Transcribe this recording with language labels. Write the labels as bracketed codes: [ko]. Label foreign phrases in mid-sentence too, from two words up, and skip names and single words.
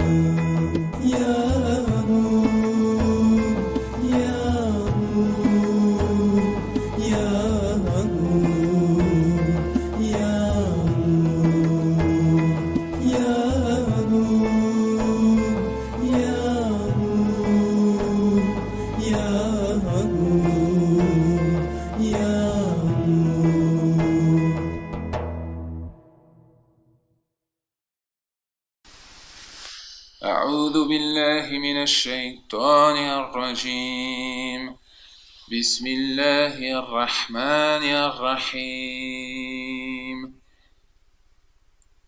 [ar] يا نور، يا نور، يا نور، يا نور، يا نور، يا نور، يا نور، يا نور. أعوذ بالله من الشيطان الرجيم. بسم الله الرحمن الرحيم.